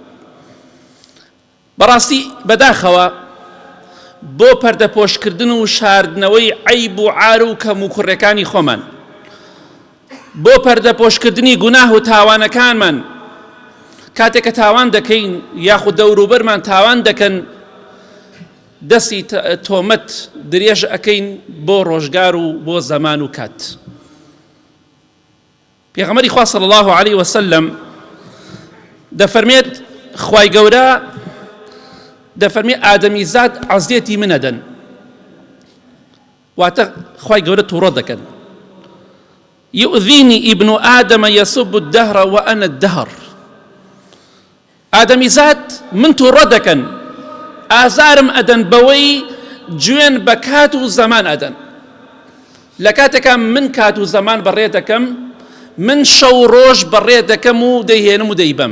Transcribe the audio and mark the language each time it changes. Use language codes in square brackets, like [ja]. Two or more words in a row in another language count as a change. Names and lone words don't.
[ckb] بەڕاستی بەداخەوە بۆ پەردەپۆشکردن و شاردنەوەی عەیب و عار و کەم و کوڕەکانی خۆمان، بۆ پەردەپۆشکردنی گوناه و تاوانەکانمان، کاتێک کە تاوان دەکەین یاخود دەوروبەرمان تاوان دەکەن، دەستی تۆمەت درێژ ئەکەین بۆ ڕۆژگار و بۆ زەمان و کات. پێغەمبەری خوا [ar] صلی الله علیه وسلم [ckb] دەفەرمێت خوای گەورە دەفەرمێ ئادەمیزاد عەزیەتی منە دەن، واتە خوای گەورە تووڕە دەکەن. [ar] يؤذيني ابن آدم يسب الدهر وأنا الدهر. [ckb] ئادەمیزاد من تووڕە دەکەن، ئازارم ئەدەن بەوەی گوێن بە کات و زەمان ئەدەن. لە کاتێکا من کات و زەمان بەڕێ دەکەم، من شەو ڕۆژ بەڕێ دەکەم و دەیهێنم و دەیبەم.